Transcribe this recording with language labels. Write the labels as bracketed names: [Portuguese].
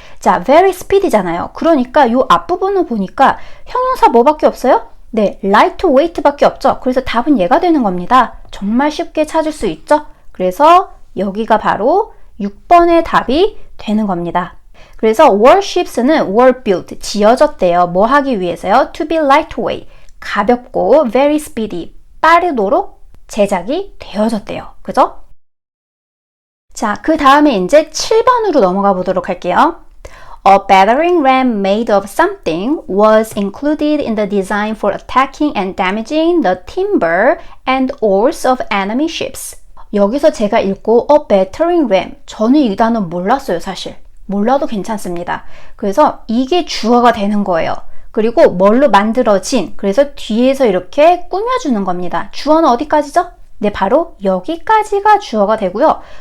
[Korean] 자, [English] very speedy [Korean] 잖아요. 그러니까 이 앞부분을 보니까 형용사 뭐밖에 없어요? 네, lightweight 밖에 없죠. 그래서 답은 얘가 되는 겁니다. 정말 쉽게 찾을 수 있죠? 그래서 여기가 바로 6번의 답이 되는 겁니다. 그래서 warships는 [English] were built, [Korean] 지어졌대요. 뭐 하기 위해서요? [English] to be lightweight, [Korean] 가볍고 [English] very speedy, [Korean] 빠르도록 제작이 되어졌대요. 그죠? 자, 그 다음에 이제 7번으로 넘어가 보도록 할게요. [English] A battering ram made of something was included in the design for attacking and damaging the timber and oars of enemy ships. [Korean] 여기서 제가 읽고 a battering ram, 저는 이 단어 몰랐어요, 사실. 몰라도 괜찮습니다. 그래서 이게 주어가 되는 거예요. 그리고 뭘로 만들어진, 그래서 뒤에서 이렇게 꾸며주는 겁니다. 주어는 어디까지죠? 네, 바로 여기까지가 주어가 되고요.